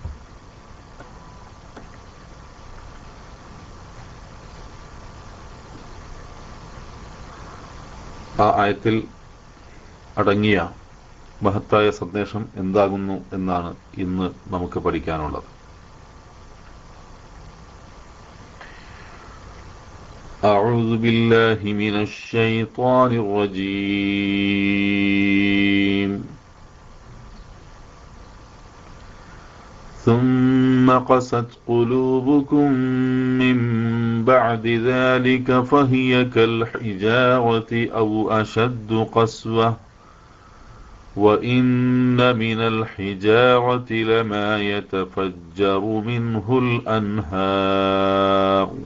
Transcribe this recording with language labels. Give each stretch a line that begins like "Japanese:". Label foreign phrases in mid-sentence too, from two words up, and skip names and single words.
Malayalam: ആ ആയത്തിൽ അടങ്ങിയ മഹത്തായ സന്ദേശം എന്താകുന്നു എന്നാണ് ഇന്ന് നമുക്ക് പഠിക്കാനുള്ളത്.
Arabic: أعوذ بالله من الشيطان الرجيم. ثم قست قلوبكم من بعد ذلك فهي كالحجارة أو أشد قسوة وإن من الحجارة لما يتفجر منه الأنهار